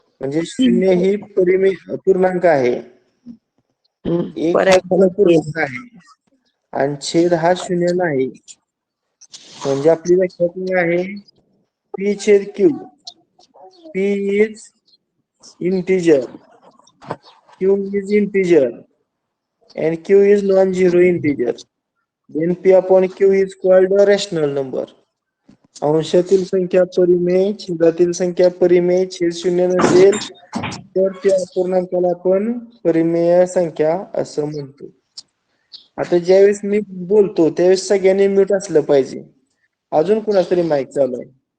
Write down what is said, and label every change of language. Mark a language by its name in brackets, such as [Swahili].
[Marathi] म्हणजे शून्य ही परिमेय पूर्णांक आहे. एक हा पूर्णांक आहे आणि छेद हा शून्य नाही. म्हणजे आपली व्याख्या काय आहे? पी छेद Q. [English] P is integer, Q is integer and q is non-zero integer. Then p upon q is called a rational number. [Marathi] अंशातील संख्या परिमेय, छेदातील संख्या परिमेय, छेद शून्य नसेल तर त्या अपूर्णांकाला आपण परिमेय संख्या असं म्हणतो. आता ज्यावेळेस मी बोलतो त्यावेळेस सगळ्यांनी म्यूट असलं पाहिजे. अजून कुणातरी माईक चालू आहे.